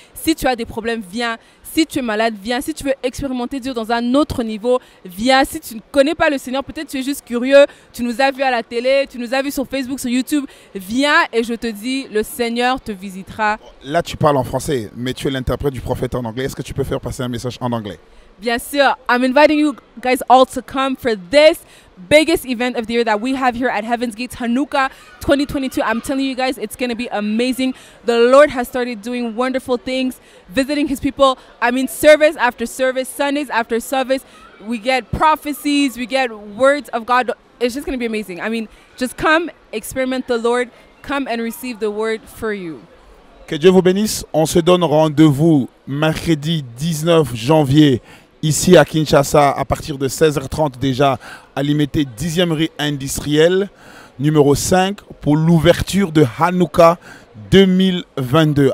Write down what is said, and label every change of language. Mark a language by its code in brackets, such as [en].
[fr] Si tu as des problèmes, viens. Si tu es malade, viens. Si tu veux expérimenter Dieu dans un autre niveau, viens. Si tu ne connais pas le Seigneur, peut-être tu es juste curieux, tu nous as vus à la télé, tu nous as vus sur Facebook, sur YouTube, viens et je te dis, le Seigneur te visitera. Là, tu parles en français, mais tu es l'interprète du prophète en anglais. Est-ce que tu peux faire passer un message en anglais? Bien sûr, [en] I'm inviting you guys all to come for this biggest event of the year that we have here at Heaven's Gates, Hanukkah 2022. I'm telling you guys, it's going to be amazing. The Lord has started doing wonderful things, visiting his people. I mean, service after service, Sundays after service, we get prophecies, we get words of God. It's just going to be amazing. I mean, just come, experiment the Lord, come and receive the word for you. [fr] Que Dieu vous bénisse. On se donne rendez-vous mercredi 19 janvier ici à Kinshasa à partir de 16h30 déjà à l'IMT 10e rue industrielle numéro 5 pour l'ouverture de Hanouka 2022.